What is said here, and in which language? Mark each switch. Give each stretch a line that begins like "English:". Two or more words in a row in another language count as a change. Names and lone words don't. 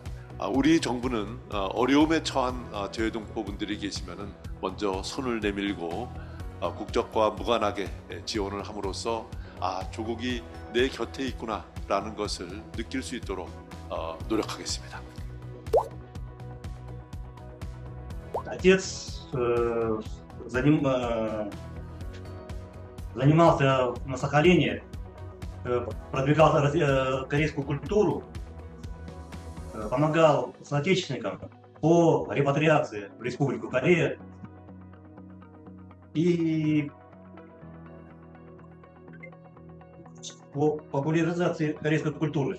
Korean: 우리 정부는 어려움에 처한 재외동포분들이 계시면은 먼저 손을 내밀고 국적과 무관하게 지원을 함으로써 조국이 내 곁에 있구나라는 것을 느낄 수 있도록 노력하겠습니다.
Russian: Отец занимался на Сахалине, продвигал корейскую культуру, помогал соотечественникам по репатриации в Республику Корея и по популяризации корейской культуры.